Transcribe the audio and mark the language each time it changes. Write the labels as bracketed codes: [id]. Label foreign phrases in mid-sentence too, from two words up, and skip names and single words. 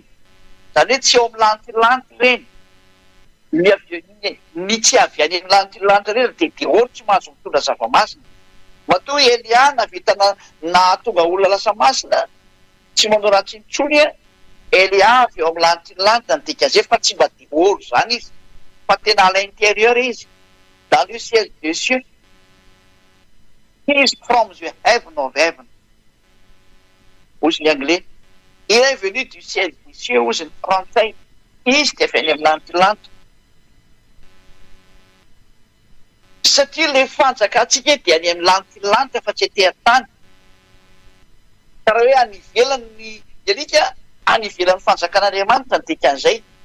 [mg] Zany hoe tsy ao amin'ny lanitra reny. Ny tsy avy any amin'ny lanitra reny dia dehoro tsy mahazo mitondra zava-masina. Matoa Elia navita nahatonga olona lasa masina tsy manao ratsy intsony Elia avy ao amin'ny lanitra ny dikan'izay fa tsy mba dehoro zany izy fa tena [fr] à l'intérieur [mg] izy. [fr] Dans le ciel des cieux. [en] He is from the heaven of heaven. [mg] Ozy ny [fr] anglais. Il est venu du ciel des cieux, [mg] ozy ny français. Izy dia avy any amin'ny lanitra. Satria le fanjakantsika dia any amin'ny lanitra fa tsy ety an-tany. Karaha hoe any ivelany ny alika, any ivelan'ny fanjakan'Andriamanitra ny dikan'izay.